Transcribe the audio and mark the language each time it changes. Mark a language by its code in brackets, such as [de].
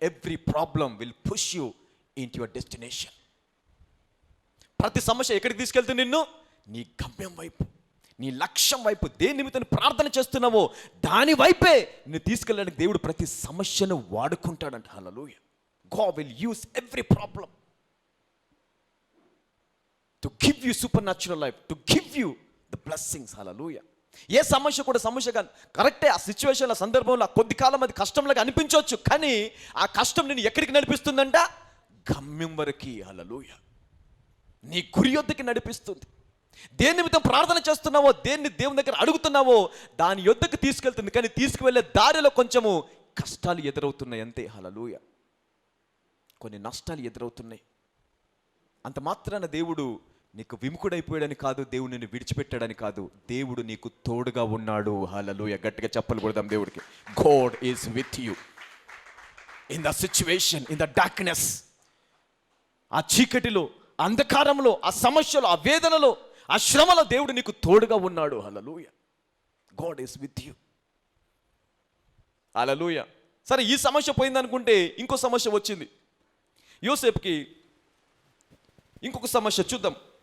[en] Every problem will push you in your destination. [te] ప్రతి సమస్య ఎక్కడికి తీసుకెళ్తుంది? నిన్ను నీ గమ్యం వైపు, నీ లక్ష్యం వైపు. దేని నిమిత్తం ప్రార్థన చేస్తున్నావో దాని వైపే నిన్ను తీసుకెళ్ళడానికి దేవుడు ప్రతి సమస్యను వాడుకుంటాడంట. హల్లెలూయా. [en] God will use every problem to give you supernatural life, to give you the blessings. [te] Hallelujah. ఏ సమస్య కూడా సమస్యగా కరెక్టే. ఆ సిచ్యువేషన్, ఆ సందర్భంలో ఆ కొద్ది కాలం అది కష్టంలాగా అనిపించవచ్చు, కానీ ఆ కష్టం నేను ఎక్కడికి నడిపిస్తుందంట? గమ్యం వరకు. హల్లెలూయా. నీ గురి యొద్దకి నడిపిస్తుంది. దేని నిమిత్తం ప్రార్థన చేస్తున్నావో, దేన్ని దేవుని దగ్గర అడుగుతున్నావో దాని యొద్దకు తీసుకెళ్తుంది, కానీ తీసుకువెళ్ళే దారిలో కొంచెము కష్టాలు ఎదురవుతున్నాయి అంతే. హల్లెలూయా. కొన్ని నష్టాలు ఎదురవుతున్నాయి. అంత మాత్రాన దేవుడు నీకు విముఖుడైపోయాడని కాదు, దేవుడు నిన్ను విడిచిపెట్టాడని కాదు, దేవుడు నీకు తోడుగా ఉన్నాడు. హల్లెలూయా. గట్టిగా చెప్పలు కొడదాం దేవుడికి. [en] God is with you in the situation, in the darkness. [te] ఆ చీకటిలో, అంధకారంలో, ఆ సమస్యలో, ఆ వేదనలో, ఆ శ్రమలో దేవుడు నీకు తోడుగా ఉన్నాడు. హల్లెలూయా. [en] God is with you. [te] హల్లెలూయా. సరే, ఈ సమస్య పోయిందనుకుంటే ఇంకో సమస్య వచ్చింది యోసేపుకి. ఇంకొక సమస్య చూద్దాం.